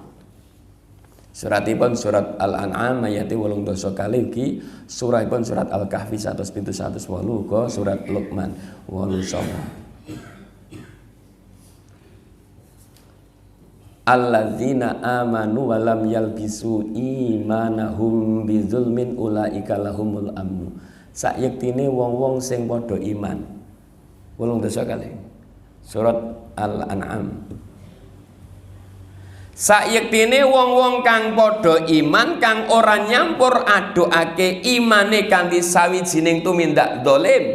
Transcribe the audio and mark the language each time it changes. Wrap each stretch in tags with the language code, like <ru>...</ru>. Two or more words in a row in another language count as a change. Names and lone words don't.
<jv>Suratipun surat Al-An'am ayat 18 kali iki, surahipun surat Al-Kahfi 1:108 uga surat Luqman 8.</jv> <ar>الذين آمنوا ولم يلبسوا إيمانهم بظلم أولئك لهم الأمن.</ar> <jv>Sayektine wong-wong sing padha iman. 18 kali. Surat Al-An'am. Sayektine wong-wong kang padha iman kang ora nyampur adukake imane kanthi sawijining tumindak dolim.</jv>